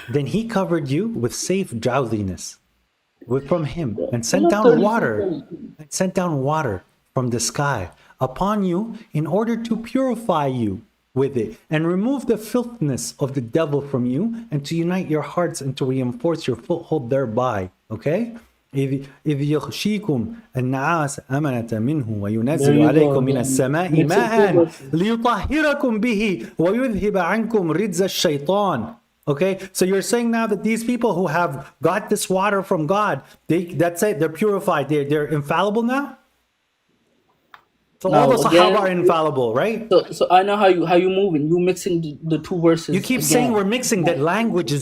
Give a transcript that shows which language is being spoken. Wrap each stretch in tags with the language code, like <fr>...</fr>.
<en>then he covered you with safe drowsiness from him and Pull up 33. sent down water from the sky upon you in order to purify you with it and remove the filthiness of the devil from you and to unite your hearts and to reinforce your foothold thereby. Okay?</en> <ar>إذ يغشيكم النعاس أمنة منه وينزل عليكم من السماء ماء ليطهركم به ويذهب عنكم رجز الشيطان.</ar> <en>Okay, so you're saying now that these people who have got this water from God, that's it, they're purified, they're infallible now? So all the Sahaba are infallible, right? So I know how you moving. You mixing the two verses. You keep again. saying we're mixing, that language is</en>